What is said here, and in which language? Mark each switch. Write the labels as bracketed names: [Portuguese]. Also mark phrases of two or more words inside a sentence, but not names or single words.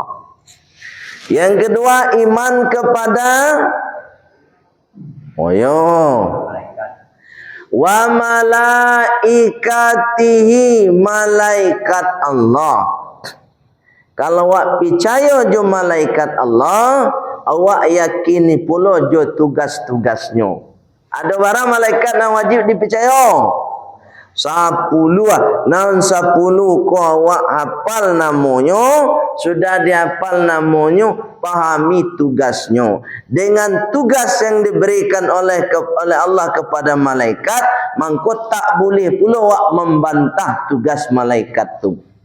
[Indonesian] Yang kedua, iman kepada [Arabic] وملائكته, [Indonesian] malaikat Allah. [Minangkabau] Kalau awak percaya jo malaikat Allah, awak yakini pula jo tugas-tugasnya. Ada barang malaikat yang wajib dipercaya. 10 naon 10 ko awak hafal namanya, sudah dihafal namanya, pahami tugasnya. Dengan tugas yang diberikan oleh Allah kepada malaikat, maka tak boleh pula awak membantah tugas malaikat tu.